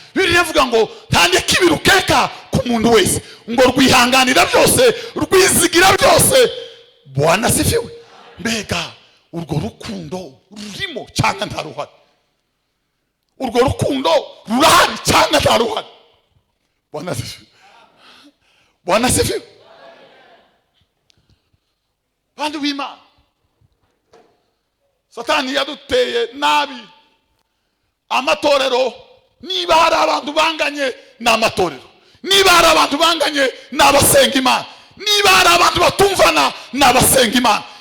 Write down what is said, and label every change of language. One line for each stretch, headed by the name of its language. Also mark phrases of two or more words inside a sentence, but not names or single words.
Kinyarwanda: Bibiliya ivuga ngo, "Nta n'ikibi rukeka ku muntu wese, ngo rwihanganira byose, rwizigira byose."
Swahili: Bwana asifiwe.
Kinyarwanda: Mbega urwo rukundo rurimo cyangwa nta ruhari? Urwo rukundo rurahari cyangwa nta ruhari?
Swahili: Bwana asifiwe. Bwana asifiwe.
Kinyarwanda: Bantu b'Imana, Satani yaduteye nabi. Amatorero, niba hari abantu banganye, ni amatorero. Niba hari abantu banganye, ni abasenga Imana. Niba hari abantu batumvana, ni abasenga Imana.